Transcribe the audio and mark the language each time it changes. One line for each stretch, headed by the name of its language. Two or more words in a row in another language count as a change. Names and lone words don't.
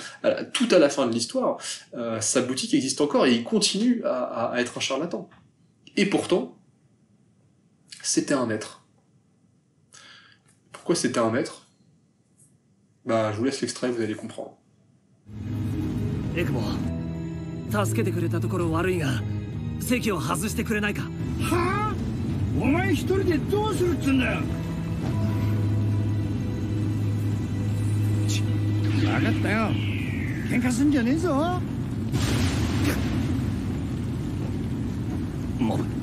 French: Tout à la fin de l'histoire, sa boutique existe encore, et il continue à être un charlatan. Et pourtant, c'était un maître. Pourquoi c'était un maître? Bah, je vous laisse l'extrait, vous allez comprendre.
Japanese: Ekubo, 助けてくれたところ悪いが、席を外してくれないか。はあ？お前一人でどうするっつんだよ。分かったよ。喧嘩すんじゃねえぞ。モブ。